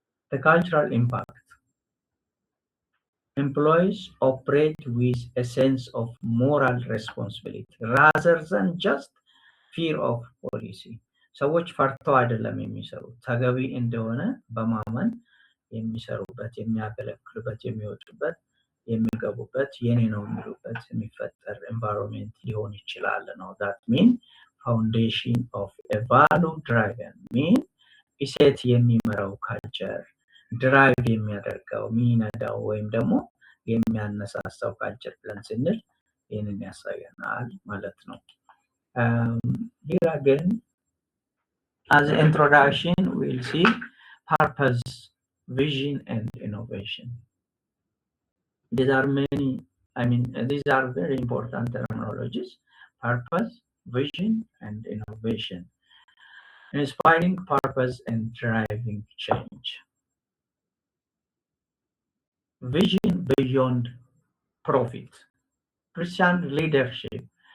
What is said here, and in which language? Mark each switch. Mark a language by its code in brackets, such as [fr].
[en] The cultural impact. Employees operate with a sense of moral responsibility rather than just fear of policy. [am] ሰዎች ፈርተው አይደለም የሚሰሩት፣ ተገቢ እንደሆነ በማመን የሚሰሩበት፣ የሚያገለግሉበት፣ የሚወጡበት፣ የሚገቡበት፣ የኔ ነው የሚሉበት የሚፈጠር ኤንቫይሮንመንት ሊሆን ይችላል ነው። [en] that mean foundation of a value driven mean [am] እሴት የሚመራው ካልቸር ድራይቭ የሚያደርገው የሚነዳው ወይም ደግሞ የሚያነሳሳው ካልቸር ብለን ስንል ይህንን ያሳየናል ማለት ነው። [en] Here again, as an introduction, we'll see purpose, vision, and innovation. These are these are very important terminologies: purpose, vision, and innovation. Inspiring purpose and driving change. Vision beyond profit. Christian leadership.